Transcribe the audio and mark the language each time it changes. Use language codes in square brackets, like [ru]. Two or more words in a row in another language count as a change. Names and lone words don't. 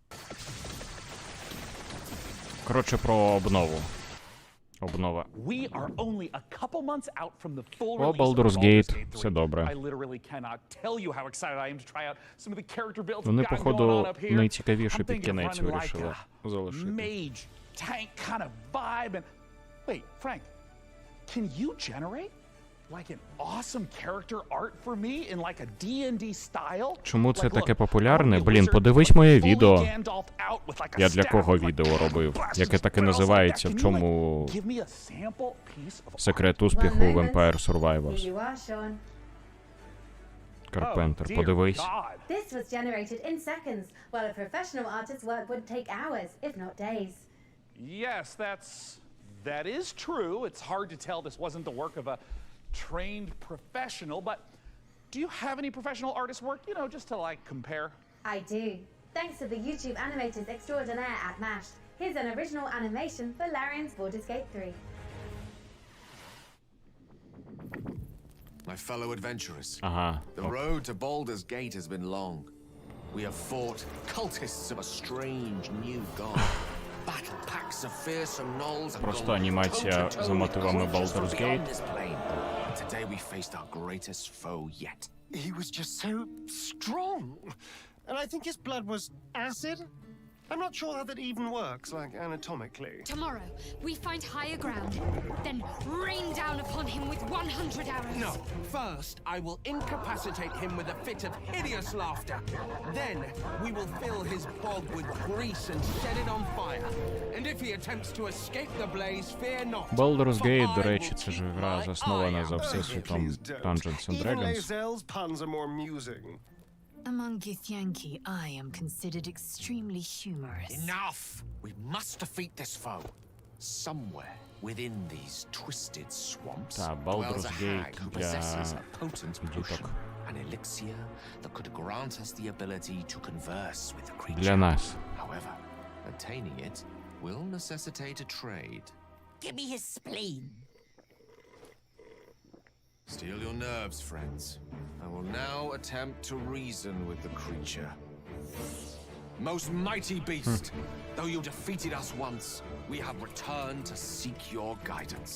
[uk] Коротше, про обнову. Обнова. О, Baldur's Gate. Все добре. Вони, походу, найцікавіше під кінець вирішили залишити. [en] Tank kind of vibe and wait, Frank, can you generate like an awesome character art for me in like a D&D style? [uk] Чому це таке популярне? Блін, подивись моє відео. Я для кого відео робив? Яке так і називається, в чому секрет успіху в Empire Survivors. Карпентер, подивись. [en] This was generated in seconds, while a professional artist's work would take hours, if not days. Yes, that is true. It's hard to tell this wasn't the work of a trained professional, but do you have any professional artist work, you know, just to like compare? I do. Thanks to the YouTube animators extraordinaire at Mashed. Here's an original animation for Larian's Baldur's Gate 3. My fellow adventurers, the road to Baldur's Gate has been long. We have fought cultists of a strange new god, battled packs of fearsome gnolls, and [uk] Просто анімація за мотивами Baldur's Gate. [en] Today we faced our greatest foe yet. He was just so strong. And I think his blood was acid? I'm not sure how that even works, like anatomically. Tomorrow, we find higher ground, then rain down upon him with 100 arrows. No, first I will incapacitate him with a fit of hideous laughter. Then we will fill his bog with grease and set it on fire. And if he attempts to escape the blaze, fear not. [uk] Baldur's Gate, до речі, це ж гра заснована за всесвітом Dungeons and [en] Even [uk] Dragons. [en] Lae'zel's puns are more amusing. Among Githyanki, I am considered extremely humorous. Enough! We must defeat this foe. Somewhere within these twisted swamps dwells a hag who possesses a potent potion, an elixir that could grant us the ability to converse with the creature. [uk] Для нас. [en] However, attaining it will necessitate a trade. Give me his spleen. Steel your nerves, friends. I will now attempt to reason with the creature. Most mighty beast, though you defeated us once, we have returned to seek your guidance.